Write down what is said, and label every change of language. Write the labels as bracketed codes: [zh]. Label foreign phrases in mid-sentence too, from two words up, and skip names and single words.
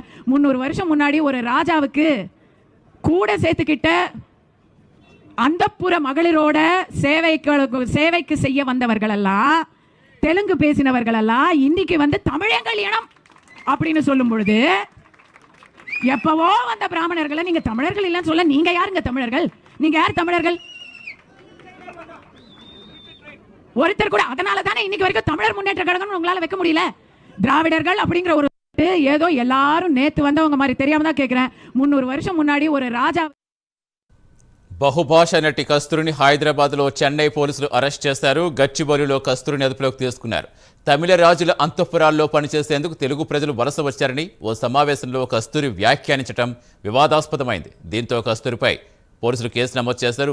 [ta] 300 வருஷம் முன்னாடி ஒரு ராஜாவுக்கு கூட சேர்த்துக்கிட்ட அந்தப்புற மகளிரோட சேவைக்கு செய்ய வந்தவர்கள் எல்லாம் தெலுங்கு பேசினவர்கள் எல்லாம் இன்னைக்கு வந்து தமிழங்கள் இனம் அப்படின்னு சொல்லும் பொழுது எப்பவோ வந்த பிராமணர்களை நீங்க தமிழர்கள் இல்லைன்னு சொல்ல நீங்க யாருங்க தமிழர்கள்? நீங்க யார் தமிழர்கள்? ஒருத்தர் கூட. அதனால தானே இன்னைக்கு வரைக்கும் தமிழர் முன்னேற்ற கழகம் உங்களால வைக்க முடியல. திராவிடர்கள் அப்படிங்கிற ஒரு ஏதோ எல்லாரும் நேத்து வந்தவங்க மாதிரி தெரியாம தான் கேட்கிறேன். 300 வருஷம் முன்னாடி ஒரு ராஜா. [te] బహుభాషా నటి కస్తూరిని హైదరాబాద్లో చెన్నై పోలీసులు అరెస్ట్ చేశారు. గచ్చిబౌలిలో కస్తూరిని అదుపులోకి తీసుకున్నారు. తమిళ రాజుల అంతఃపురాల్లో పనిచేసేందుకు తెలుగు ప్రజలు వలస వచ్చారని ఓ సమావేశంలో కస్తూరి వ్యాఖ్యానించడం వివాదాస్పదమైంది. దీంతో కస్తూరిపై పోలీసులు కేసు నమోదు చేశారు.